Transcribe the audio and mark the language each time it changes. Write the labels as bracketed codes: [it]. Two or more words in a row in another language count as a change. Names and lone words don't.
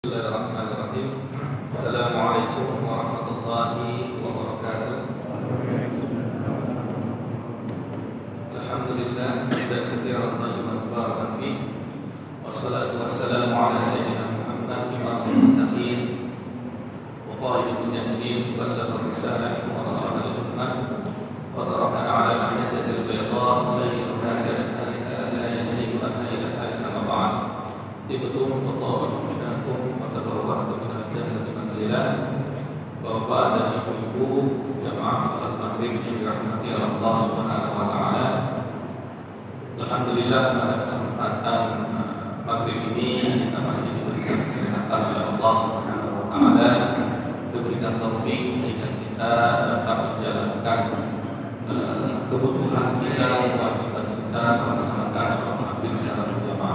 [ar] بسم الله الرحمن الرحيم. السلام عليكم ورحمة الله وبركاته. الحمد لله، حمدا كثيرا طيبا مباركا فيه. والصلاة والسلام على سيدنا محمد إمام المتقين وقائد المجاهدين بلغ الرسالة ونصح للأمة وتركنا على المحجة البيضاء ليلها كنهارها لا يزيغ عنها إلا هالك أما بعد. طبتم وتبوأتم من الجنة منزلا. [id] Bapak dan ibu-ibu jamaah salat maghrib yang dirahmati Allah [ar] سبحانه وتعالى. [id] Alhamdulillah pada kesempatan maghrib ini kita masih diberikan kesehatan oleh Allah [ar] سبحانه وتعالى, [id] diberikan taufik sehingga kita dapat menjalankan kebutuhan kita, kewajiban kita melaksanakan sholat maghrib secara berjamaah.